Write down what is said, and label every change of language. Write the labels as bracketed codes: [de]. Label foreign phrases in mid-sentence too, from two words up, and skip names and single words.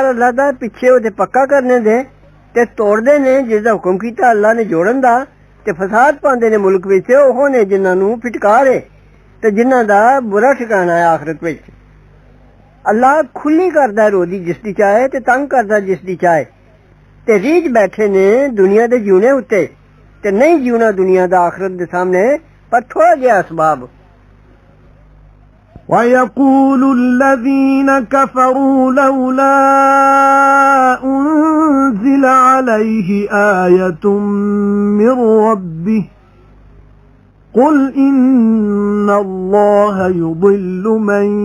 [pa] اللہ دا پچھے اوہدے پکا کرنے دے تے توڑدے نے جس دا حکم کیتا اللہ نے جوڑن دا تے فساد پاندے نے ملک وچ اوہ نے جنہاں نوں پھٹکار ہے تے جنہاں دا برا ٹھکانا ہے آخرت وچ اللہ کھلی کردا روزی جس دی چاہے تے تنگ کردا جس دی چاہے تے ریجھ بیٹھے نے دنیا دے جینے اتے تے نہیں جینا دنیا دا آخرت دے سامنے پر تھوڑا جیہا اسباب [ar] ويقول الذين كفروا لولا أنزل عليه آية من ربه قل إن الله يضل من